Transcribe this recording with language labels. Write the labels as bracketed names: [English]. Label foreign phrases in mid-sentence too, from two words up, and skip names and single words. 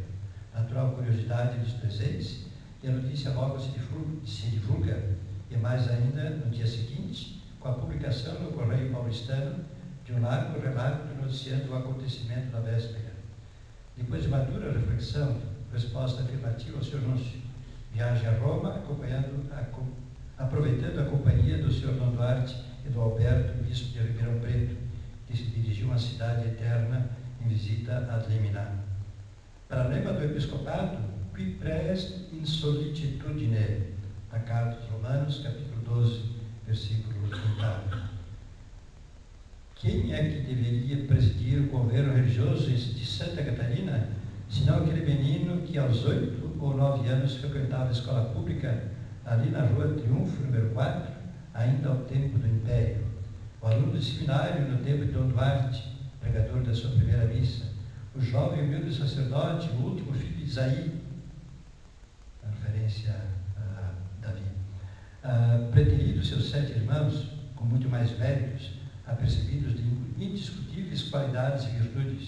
[Portuguese] Natural curiosidade dos presentes, e a notícia logo se divulga, e mais ainda no dia seguinte, com a publicação no Correio Paulistano de um largo relato noticiando o acontecimento da véspera. Depois de madura reflexão, resposta afirmativa ao Sr. Núncio, viagem a Roma, aproveitando a companhia do Sr. Dom Duarte e do Alberto, bispo de Ribeirão Preto, que se dirigiu à cidade eterna em visita [Latin] ad limina. [Portuguese] Para a lema do episcopado, [Latin] qui praest in sollicitudine, [Portuguese] da Carta aos Romanos, capítulo 12, versículo 8. Quem é que deveria presidir o governo religioso de Santa Catarina, senão aquele menino que aos 8 ou 9 anos frequentava a escola pública ali na Rua Triunfo, número 4, ainda ao tempo do Império, o aluno do seminário no tempo de Dom Duarte, pregador da sua primeira missa, o jovem humilde sacerdote, o último filho de Isaí, a referência a Davi, preterido seus 7 irmãos, com muito mais méritos, apercebidos de indiscutíveis qualidades e virtudes.